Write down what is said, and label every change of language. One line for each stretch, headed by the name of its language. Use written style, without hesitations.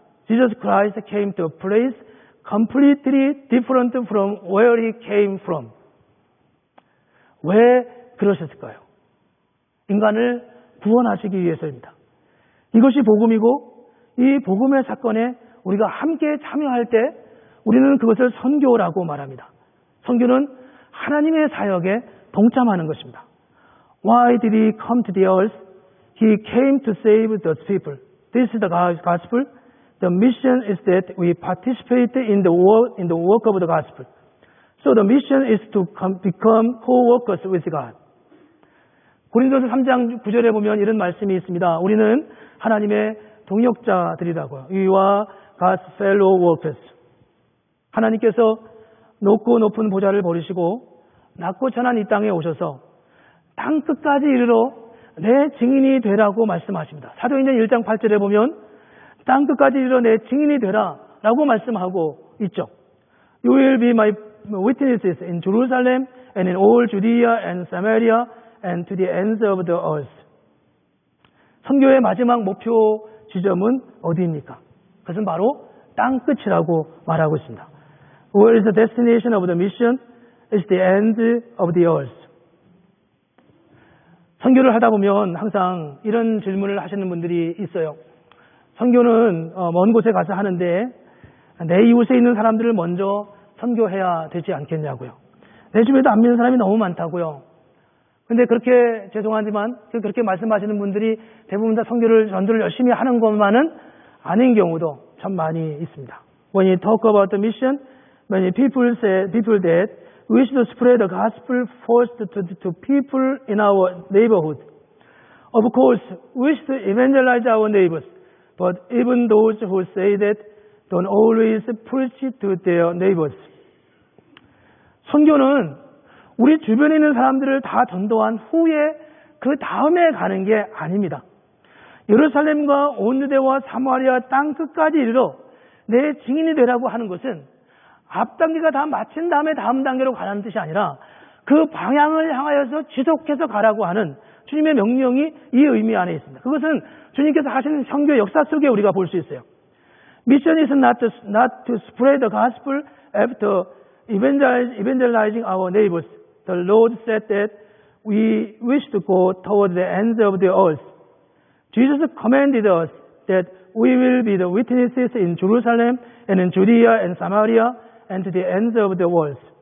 English: Jesus Christ came to a place completely different from where He came from.
Korean: 왜 그러셨을까요? 인간을 구원하시기 위해서입니다. 이것이 복음이고 이 복음의 사건에 우리가 함께 참여할 때 우리는 그것을 선교라고 말합니다. 선교는 하나님의 사역에 동참하는 것입니다.
English: Why did he come to the earth? He came to save the people. This is the gospel. The mission is that we participate in the work of the gospel. So the mission is to become co-workers with God.
Korean: 고린도서 3장 9절에 보면 이런 말씀이 있습니다. 우리는 하나님의 동역자들이라고요.
English: 위와 God's fellow workers.
Korean: 하나님께서 높고 높은 보좌를 버리시고 낮고 천한 이 땅에 오셔서 땅 끝까지 이르러 내 증인이 되라고 말씀하십니다. 사도행전 1장 8절에 보면 땅 끝까지 이르러 내 증인이 되라 라고 말씀하고 있죠.
English: You will be my witnesses in Jerusalem and in all Judea and Samaria and to the ends of the earth.
Korean: 선교의 마지막 목표 지점은 어디입니까? 그것은 바로 땅 끝이라고 말하고 있습니다.
English: Where is the destination of the mission? It's the end of the earth.
Korean: 선교를 하다 보면 항상 이런 질문을 하시는 분들이 있어요. 선교는 먼 곳에 가서 하는데 내 이웃에 있는 사람들을 먼저 선교해야 되지 않겠냐고요. 내 주변에도 안 믿는 사람이 너무 많다고요. 근데 그렇게 죄송하지만 그렇게 말씀하시는 분들이 대부분 다 전도를 열심히 하는 것만은 아닌 경우도 참 많이 있습니다.
English: When you talk about the mission, many people that we should spread the gospel first to people in our neighborhood. Of course, we should evangelize our neighbors, but even those who say that don't always preach to their neighbors.
Korean: 선교는 우리 주변에 있는 사람들을 다 전도한 후에 그 다음에 가는 게 아닙니다. 예루살렘과 온 유대와 사마리아 땅 끝까지 이르러 내 증인이 되라고 하는 것은 앞 단계가 다 마친 다음에 다음 단계로 가라는 뜻이 아니라 그 방향을 향하여서 지속해서 가라고 하는 주님의 명령이 이 의미 안에 있습니다. 그것은 주님께서 하시는 선교 역사 속에 우리가 볼 수 있어요.
English: Mission is not to spread the gospel after evangelizing our neighbors. The Lord said that we wish to go toward the ends of the earth. Jesus commanded us that we will be the witnesses in Jerusalem and in Judea and Samaria and to the ends of the world.